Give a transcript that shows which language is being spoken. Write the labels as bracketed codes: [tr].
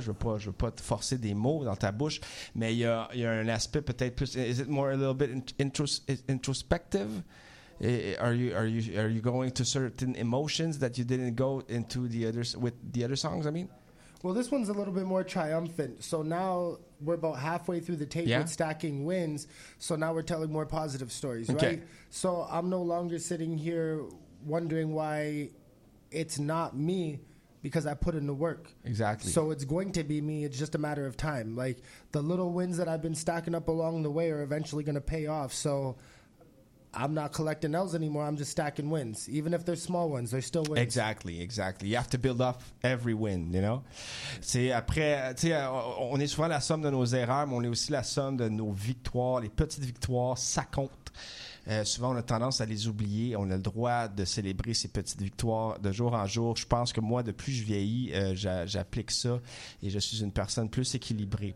[fr] Je veux pas te forcer des mots dans ta bouche. Mais il y a un aspect peut-être plus... [en] Is it more a little bit introspective? Are you going to certain emotions that you didn't go into the others with the other songs? I mean, well, this one's a little bit more triumphant. So now we're about halfway through the tape with Stacking Wins. So now we're telling more positive stories, okay. Right? So I'm no longer sitting here wondering why it's not me, because I put in the work. Exactly. So it's going to be me. It's just a matter of time. Like the little wins that I've been stacking up along the way are eventually going to pay off. So I'm not collecting L's anymore. I'm just stacking wins. Even if they're small ones, they're still wins. Exactly. You have to build up every win, you know? [fr] C'est après, tu sais, on est souvent la somme de nos erreurs, mais on est aussi la somme de nos victoires. Les petites victoires, ça compte. Souvent, on a tendance à les oublier. On a le droit de célébrer ces petites victoires de jour en jour. Je pense que moi, de plus je vieillis, j'applique ça et je suis une personne plus équilibrée.